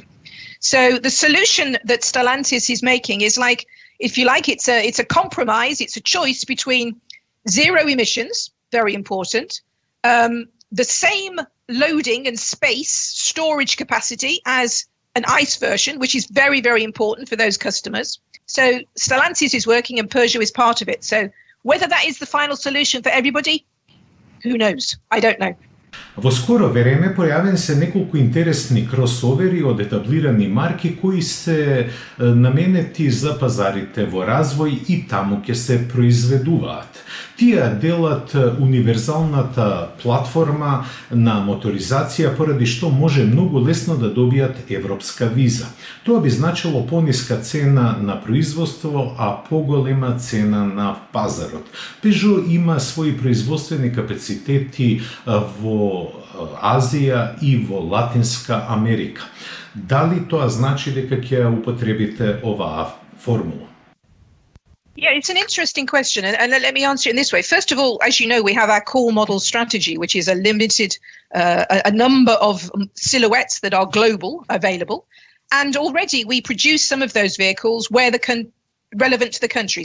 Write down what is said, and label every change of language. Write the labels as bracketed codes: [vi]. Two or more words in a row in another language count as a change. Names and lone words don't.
[en] So the solution that Stellantis is making is like, if you like, it's a compromise, it's a choice between zero emissions, very important, the same loading and space storage capacity as an ICE version, which is very, very important for those customers. So Stellantis is working and Peugeot is part of it. So whether that is the final solution for everybody, who knows? I don't know. [mk] Во скоро време појавен се неколку интересни кросовери од етаблирани марки кои се наменети за пазарите во развој и таму ќе се произведуваат. Тие делат универзалната платформа на моторизација поради што може многу лесно да добијат европска виза. Тоа би значило пониска цена на производство, а поголема цена на пазарот. Peugeot има своји производствени капацитети во Азија и во Латинска Америка. Дали тоа значи дека ќе употребите оваа формула? [en] Yeah, it's an interesting question, and let me answer it in this way. First of all, as you know, we have our core model strategy, which is a limited, a number of silhouettes that are global available, and already we produce some of those vehicles where relevant to the country.